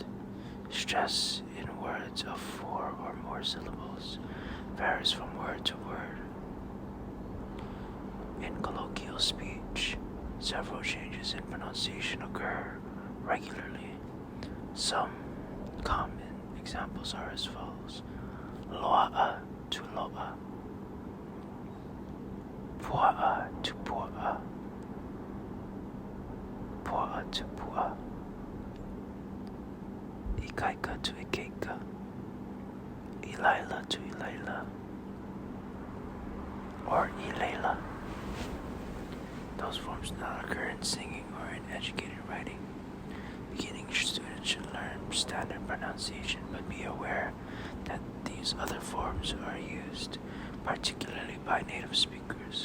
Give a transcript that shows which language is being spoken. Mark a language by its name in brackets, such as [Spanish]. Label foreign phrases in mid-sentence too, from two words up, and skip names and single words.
[English] Stress in words of 4 or more syllables varies from word to word. In colloquial speech, several changes in pronunciation occur regularly. Some common examples are as follows: [Hawaiian] loa'a to loa, pua'a to pua'a, pua'a to pua'a, ikaika to ikaika, ilaila to ilaila, or ileila. [English] Those forms do not occur in singing or in educated writing. Beginning students should learn standard pronunciation, but be aware that these other forms are used, particularly by native speakers.